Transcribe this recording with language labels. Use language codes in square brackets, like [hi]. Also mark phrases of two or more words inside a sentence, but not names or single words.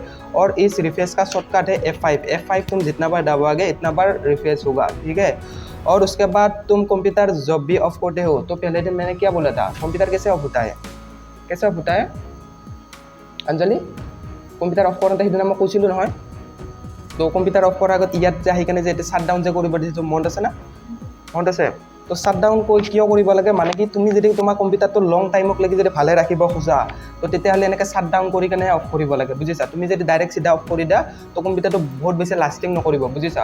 [hi] और इस रिफ्रेश का शॉर्टकट है F5 तुम जितना बार दबाओगे इतना बार रिफ्रेश होगा, ठीक है। और उसके बाद तुम कंप्यूटर जब भी ऑफ करते हो तो पहले दिन मैंने क्या बोला था, कंप्यूटर कैसे ऑफ होता है, कैसे ऑफ होता है अंजलि? कंप्यूटर ऑफ करते ही मैं [as] কৈছিলোঁ নহয়, তো কম্পিউটাৰ অফ কৰাৰ আগত ইয়াত যে আহি কেনে যে [en] shut down [as] যে কৰিব দিছোঁ, মনত আছে না? মনত আছে? তো শ্বাট ডাউন কিয় কৰিব লাগে, মানে কি তুমি যদি তোমাৰ কম্পিউটাৰটো [en] long timeক [as] লাগি যদি ভালে ৰাখিব খোজা তো তেতিয়াহ'লে এনেকৈ [en] shut down [as] কৰি কেনে অফ কৰিব লাগে, বুজিছা? তুমি যদি ডাইৰেক্ট চিধা অফ কৰি দিয়া তো কম্পিউটাৰটো বহুত বেছি লাষ্টিং নকৰিব, বুজিছা?